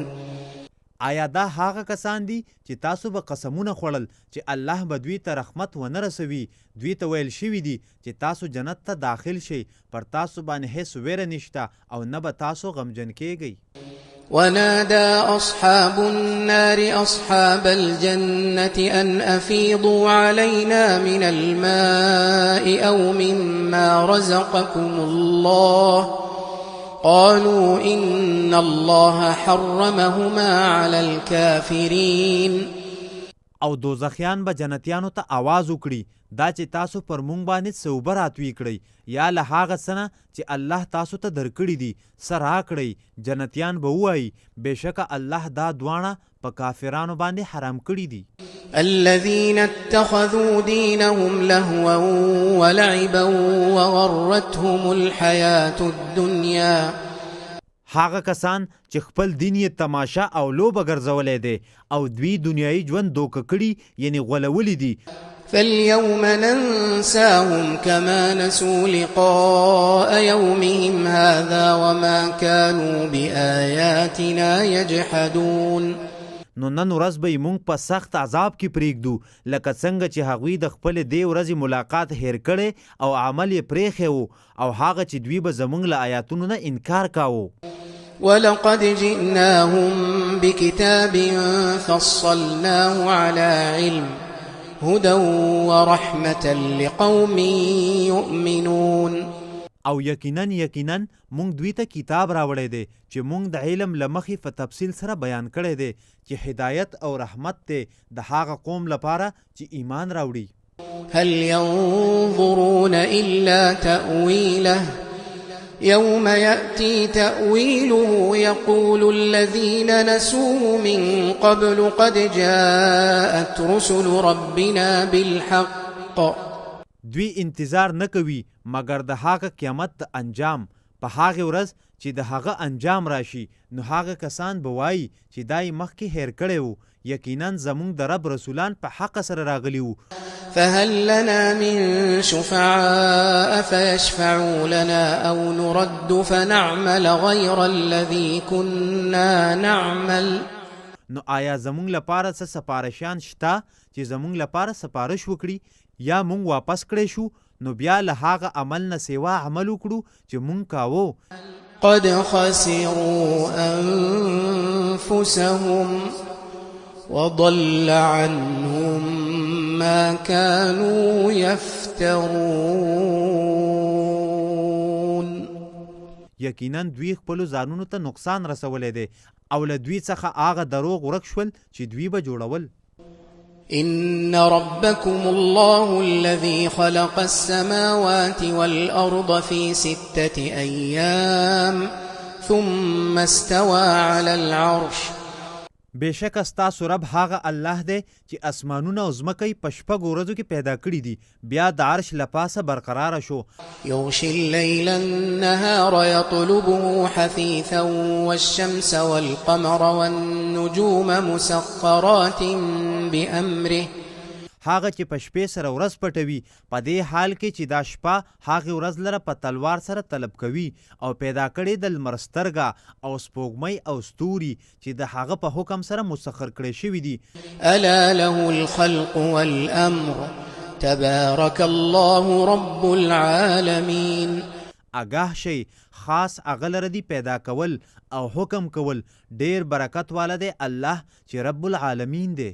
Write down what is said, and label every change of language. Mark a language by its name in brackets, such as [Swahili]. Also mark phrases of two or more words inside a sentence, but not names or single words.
[Pashto] آیا دا هغه کسان دي چې تاسو به قسمونه خوړل چې الله به دوی ته رحمت ونه رسوي؟ دوی ته ویل شوي دي چې تاسو جنت ته داخل شئ پر تاسو باندې هیڅ ویره نشته او نه به تاسو غمجن کیږئ. [Arabic] ونادى أصحاب النار أصحاب الجنة أن أفيضوا علينا من الماء أو مما رزقكم الله قالوا إن الله حرمهما على الكافرين. [Pashto] او دوزخیان به جنتیانو ته आवाज وکړي دا چې تاسو پر مونږ باندې څه اوبه راتوی کړئ یا له هغه څه نه چې الله تاسو ته درکړي دي څه راکړئ. جنتیان به ووایي بېشکه الله دا دواړه په کافرانو باندې حرام کړي دي. [Arabic] الذين اتخذوا دينهم لهوا ولعبا وغرتهم الحياة الدنيا. [Pashto] هغه کسان چې خپل دین یې تماشا او لوبه ګرځولی دی او دوی دنیایي ژوند دوکه کړي یعنې غولولی دي. [Arabic] فاليوم ننساهم كما نسوا لقاء يومهم هذا وما كانوا بآياتنا يجحدون. [Pashto] نو نن ورځ به یې مونږ په سخت عذاب کې پرېږدو لکه څنګه چې هغوی د خپلې دې ورځې ملاقات هیر کړی او عمل یې پرېښی و او هغه چې دوی به زمونږ له آیاتونو نه انکار کاوه. [Arabic] ولقد جئناهم بكتاب فصلناه على علم هدى ورحمة لقوم يؤمنون. [Pashto] او یقینا مونږ دوی ته کتاب راوړی دی چې مونږ د علم له مخې په تفصیل سره بیان کړی دی چې هدایت او رحمت دی د هغه قوم لپاره چې ایمان راوړي. [Arabic] هل ينظرون إلا تأويله يوم يأتي تأويله يقول الذين نسوه من قبل قد جاءت رسل ربنا بالحق. [Pashto] دوی انتظار نه کوي مګر د هغه قیامت د انجام په هغه ورځ چې د هغه انجام راشي نو هغه کسان به وایي چې دای مخکې هیر کړی وو یقینا زموږ د رب رسولان په حق سره راغلي وو. [Arabic] فهل لنا من شفعاء فيشفعوا لنا أو نرد فنعمل غير الذي كنا نعمل. [Pashto] نو آیا زموږ لپاره څه سپارښیان شته چې زموږ لپاره سپارښ وکړي یا موږ واپس کړی شو نو بیا له هغه عمل نه سیوا عمل وکړو چې موږ کاوه. [Arabic] قد خسروا أنفسهم وضل عنهم ما كانوا يفترون. [Pashto] یقینا دوی خپلو ځانونو ته نقصان رسولی دی او له دوی څخه هغه دروغ ورک شول چې دوی به جوړول. [Arabic] إن ربكم الله الذي خلق السماوات والأرض في 6 أيام ثم استوى على العرش. [Pashto] بېشکه ستاسو رب هغه الله دی چې اسمانونه او ځمکه په 6 ورځو کې پیدا کړي دي بیا د عرش له پاسه برقراره شو. [Arabic] يغشي الليل النهار يطلبه حثيثا والشمس والقمر والنجوم مسخرات بأمره. [Pashto] هغه چې په شپې سره ورځ پټوي په دې حال کې چې دا شپه هغه ورځ لره په تلوار سره طلب کوي او پیدا کړي د لمر سترګه او سپوږمۍ او ستوري چې د هغه په حکم سره مسخر کړي شوي دي. [Arabic] ألا له الخلق والأمر تبارك الله رب العالمين. [Pashto] آگاه شي خاص هغه لره دي پیدا کول او حکم کول ډیر برکت والا دی الله چې [Arabic] رب العالمین [Pashto] دی.